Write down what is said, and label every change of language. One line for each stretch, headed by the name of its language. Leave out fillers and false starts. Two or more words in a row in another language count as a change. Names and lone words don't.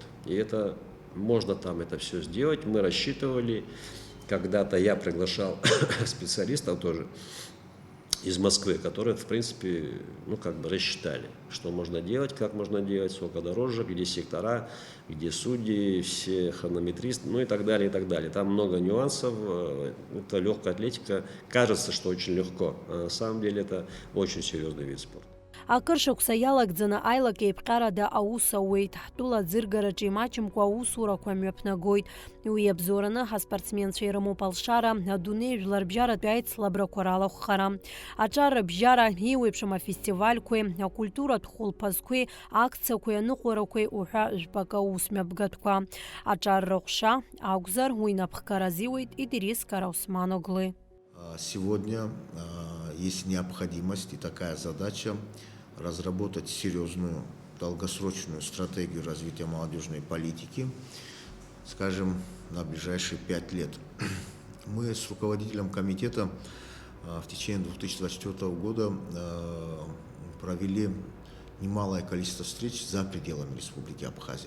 Russian: И это можно там это все сделать. Мы рассчитывали, когда-то я приглашал специалистов тоже из Москвы, которые, в принципе, ну, как бы рассчитали, что можно делать, как можно делать, сколько дорожек, где сектора, где судьи, все хронометристы, ну и так далее, и так далее. Там много нюансов. Это легкая атлетика. Кажется, что очень легко, а на самом деле это очень серьезный вид спорта.
Abkhazian: Акыр шықәса иалагӡаны аилак еиԥҟарада аус ауеит. Ҳтәыла аӡыргараҿы имаҷымкәа аусурақәа мҩаԥнагоит. Уи иабзоураны ҳаспортсменцәа ирымоуп алшара, адунеи жәларбжьаратәи аицлабрақәа ралахәхара. Аҿаррабжьара, еиуеиԥшым афестивальқәеи, акультуратә хәылԥазқәеи, акциақәеи, аныҟәарақәеи уҳәа жәпак аус мҩаԥгатәқәа. Аҿаррыҟәша акәзар, уи инапхгара азиуеит Идрис Караусман-оглы.
Russian: Сегодня есть необходимость и такая задача разработать серьезную долгосрочную стратегию развития молодежной политики, скажем, на ближайшие 5 лет. Мы с руководителем комитета в течение 2024 года провели немалое количество встреч за пределами Республики Абхазия.